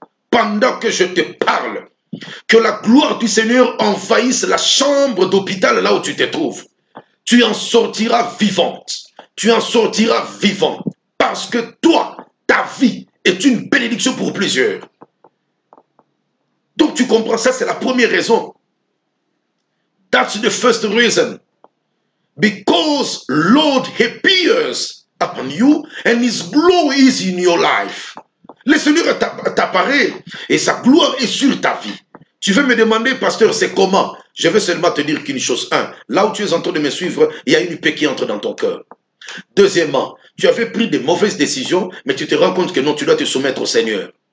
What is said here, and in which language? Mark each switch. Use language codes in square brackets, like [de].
[fr] Pendant que je te parle, que la gloire du Seigneur envahisse la chambre d'hôpital là où tu te trouves. Tu en sortiras vivante, tu en sortiras vivant, parce que toi, ta vie est une bénédiction pour plusieurs. Donc tu comprends, ça c'est la première raison. [en] That's the first reason. Because Lord appears upon you and His glory is in your life. [fr] Le Seigneur t'apparaît et sa gloire est sur ta vie. Tu veux me demander, pasteur, c'est comment? Je vais seulement te dire qu'une chose. Là où tu es en train de me suivre, il y a une paix qui entre dans ton cœur. Deuxièmement, tu avais pris de mauvaises décisions, mais tu te rends compte que non, tu dois te soumettre au Seigneur.